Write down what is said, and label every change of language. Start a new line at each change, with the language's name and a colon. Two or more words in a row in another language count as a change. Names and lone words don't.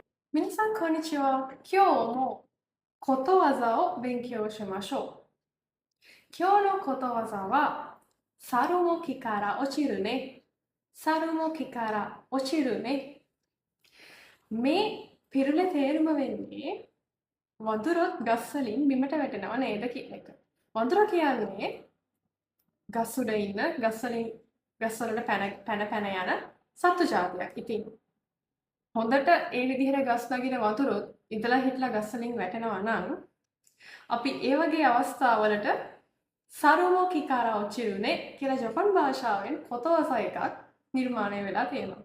Japanese: 皆さん、こんにちは。今日もことわざを勉強しましょう。今日のことわざは、猿も木から落ちるね。猿も木から落ちるね。
Sinhala: මේ පිරුල තේරුම වෙන්නේ වඳුරොත් ගස් වලින් බිමට වැටෙනව නේද කියන එක. වඳුර කියන්නේ ගස් උඩ ඉන්න ගස් වලට පැන යන සත්තු ජාතියක්. ඉතින් හොඳට ඒ විදිහට ගස් නගින වතුරොත් ඉඳලා හිටලා ගස් වලින් වැටෙනවා නම් අපි ඒ වගේ අවස්ථාවලට
Japanese: 猿も木から落ちるね
Sinhala: කියලා ජපන් භාෂාවෙන් පොතවස එකක් නිර්මාණය වෙලා තියෙනවා.